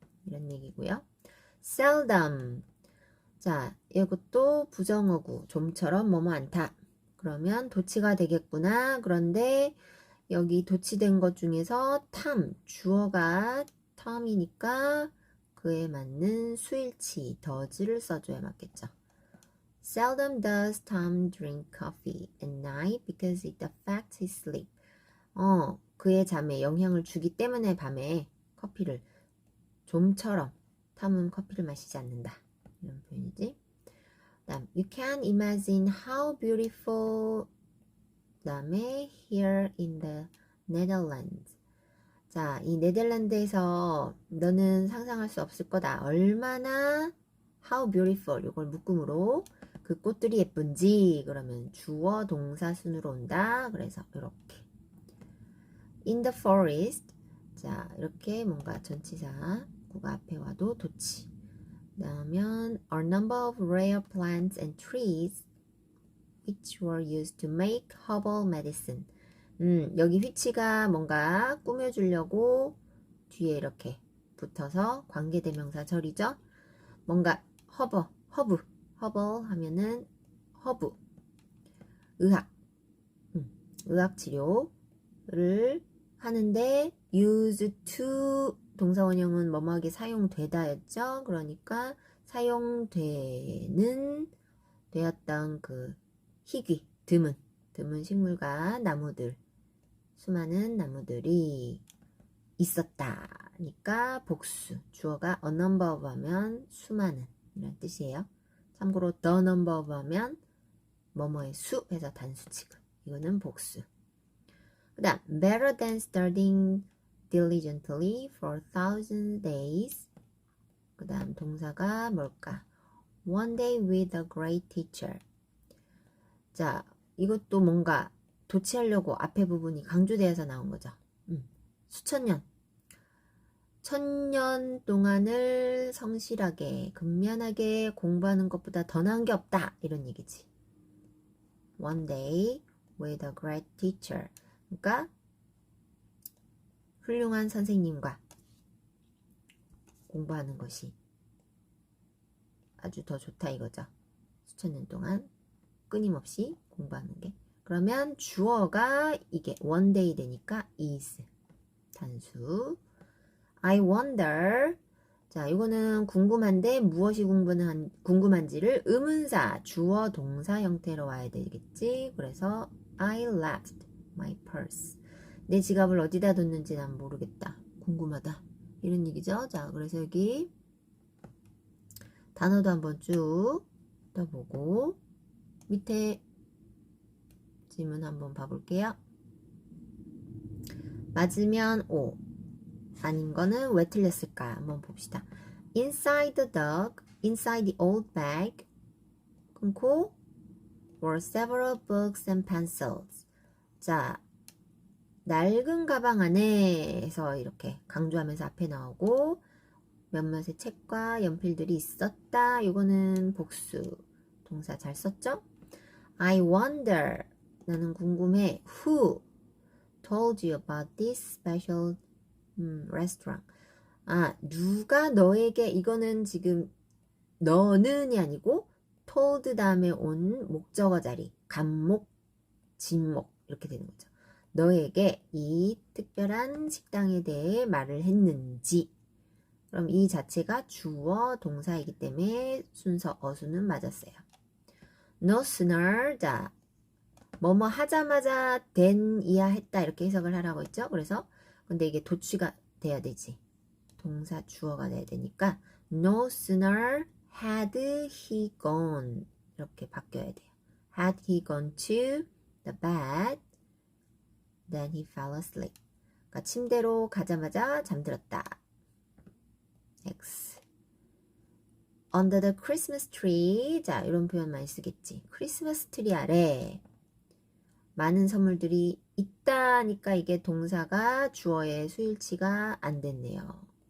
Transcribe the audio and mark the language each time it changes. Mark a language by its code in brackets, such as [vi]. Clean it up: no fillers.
[ko] 이런 얘기고요. seldom. 자, 이것도 부정어구. 좀처럼 뭐뭐 않다. 그러면 도치가 되겠구나. 그런데 여기 도치된 것 중에서 탐, 주어가 탐이니까 그에 맞는 수일치, does를 써줘야 맞겠죠. [en] Seldom does Tom drink coffee at night because it affects his sleep. [ko] 그의 잠에 영향을 주기 때문에 밤에 커피를 좀처럼 탐은 커피를 마시지 않는다. 이런 표현이지. [en] 그다음 you can imagine how beautiful. 그다음에 here in the Netherlands. [ko] 자, 이 네덜란드에서 너는 상상할 수 없을 거다. 얼마나 [en] how beautiful [ko] 이걸 묶음으로 그 꽃들이 예쁜지 그러면 주어 동사 순으로 온다. [en] 그래서 이렇게 in the forest. [ko] 자, 이렇게 뭔가 전치사 구가 앞에 와도 좋지. [en] 그다음에 a number of rare plants and trees which were used to make herbal medicine. [ko] 여기 which가 뭔가 꾸며주려고 뒤에 이렇게 붙어서 관계대명사절이죠. 뭔가 허브 하면은 허브, 의학, 의학치료를 하는데 used to 동사원형은 뭐뭐하게 사용되다였죠. 그러니까 사용되는 되었던 그 희귀, 드문 식물과 나무들, 수많은 나무들이 있었다니까 복수. 주어가 a number of 하면 수많은 이란 뜻이에요. 참고로 the number of 하면 뭐뭐의 수 해서 단수 취급. 이거는 복수. [en] 그 다음 better than studying diligently for 1,000 days. [ko] 그 다음 동사가 뭘까? [en] One day with a great teacher. [ko] 자, 이것도 뭔가 도취하려고 앞에 부분이 강조되어서 나온 거죠. 수천 년, 1,000년 동안을 성실하게, 근면하게 공부하는 것보다 더 나은 게 없다. 이런 얘기지. [en] One day with a great teacher. [ko] 그러니까 훌륭한 선생님과 공부하는 것이 아주 더 좋다 이거죠. 수천 년 동안 끊임없이 공부하는 게. 그러면 주어가 이게 one day 되니까 is 단수. [en] I wonder. [ko] 자, 이거는 궁금한데 무엇이 궁금한지를 의문사 주어 동사 형태로 와야 되겠지. [en] 그래서 I left my purse. [ko] 내 지갑을 어디다 뒀는지 난 모르겠다. 궁금하다. 이런 얘기죠. 자, 그래서 여기 단어도 한번 쭉 떠보고 밑에 질문 한번 봐볼게요. 맞으면 O, 아닌 거는 왜 틀렸을까? 한번 봅시다. [en] Inside the inside the old bag, 끊고 were several books and pencils. [ko] 자, 낡은 가방 안에서 이렇게 강조하면서 앞에 나오고 몇몇의 책과 연필들이 있었다. 이거는 복수. 동사 잘 썼죠? [en] I wonder. [ko] 나는 궁금해. [en] Who told you about this special restaurant? [ko] 아, 누가 너에게 이거는 지금 너는이 아니고 told 다음에 온 목적어 자리. 간목, 진목 이렇게 되는 거죠. 너에게 이 특별한 식당에 대해 말을 했는지. 그럼 이 자체가 주어 동사이기 때문에 순서 어수는 맞았어요. No sooner. 자, 뭐뭐 하자마자 than 이야 했다 이렇게 해석을 하라고 했죠. 그래서 근데 이게 도취가 돼야 되지. 동사 주어가 돼야 되니까 [en] no sooner had he gone [ko] 이렇게 바뀌어야 돼요. [en] Had he gone to the bed then he fell asleep. [ko] 그러니까 침대로 가자마자 잠들었다. [en] X. Under the Christmas tree. [ko] 자, 이런 표현 많이 쓰겠지. 크리스마스 트리 아래 많은 선물들이 있다니까 이게 동사가 주어의 수일치가 안 됐네요.